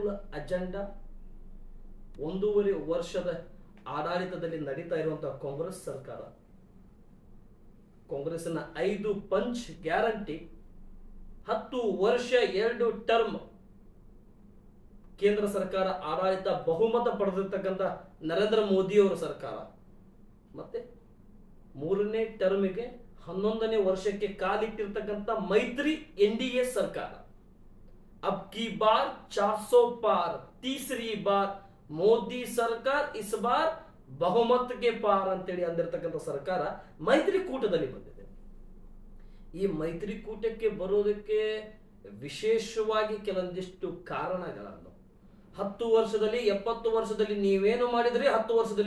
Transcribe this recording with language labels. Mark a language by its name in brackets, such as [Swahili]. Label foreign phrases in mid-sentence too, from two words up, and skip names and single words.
[Kannada] ಅಜೆಂಡಾ, 1.5 ವರ್ಷದ ಆಡಳಿತದಲ್ಲಿ ನಡೀತಾ ಇರುವಂತಹ ಕಾಂಗ್ರೆಸ್ ಸರ್ಕಾರ, ಕಾಂಗ್ರೆಸ್ನ 5 ಪಂಚ್ ಗ್ಯಾರಂಟಿ, 10 ವರ್ಷ 2 ಟರ್ಮ್ ಕೇಂದ್ರ ಸರ್ಕಾರ ಆಡಳಿತ ಬಹುಮತ ಪಡೆದಿರ್ತಕ್ಕಂಥ ನರೇಂದ್ರ ಮೋದಿ ಅವರ ಸರ್ಕಾರ, ಮತ್ತೆ 3ನೇ ಟರ್ಮಿಗೆ 11ನೇ ವರ್ಷಕ್ಕೆ ಕಾಲಿಟ್ಟಿರ್ತಕ್ಕಂಥ ಮೈತ್ರಿ NDA ಸರ್ಕಾರ. [Hindi] अब की बार 400 पार, तीसरी बार [Kannada] ಮೋದಿ ಸರ್ಕಾರ [Hindi] इस बार [Kannada] ಬಹುಮತಕ್ಕೆ ಪಾರ್ ಅಂತೇಳಿ ಅಂದಿರತಕ್ಕಂಥ ಸರ್ಕಾರ ಮೈತ್ರಿಕೂಟದಲ್ಲಿ ಬಂದಿದೆ. ಈ ಮೈತ್ರಿಕೂಟಕ್ಕೆ ಬರೋದಕ್ಕೆ ವಿಶೇಷವಾಗಿ ಕೆಲವೊಂದಿಷ್ಟು ಕಾರಣಗಳನ್ನು, 10 ವರ್ಷದಲ್ಲಿ 70 ವರ್ಷದಲ್ಲಿ ನೀವೇನು ಮಾಡಿದ್ರಿ, 10 ವರ್ಷದಲ್ಲಿ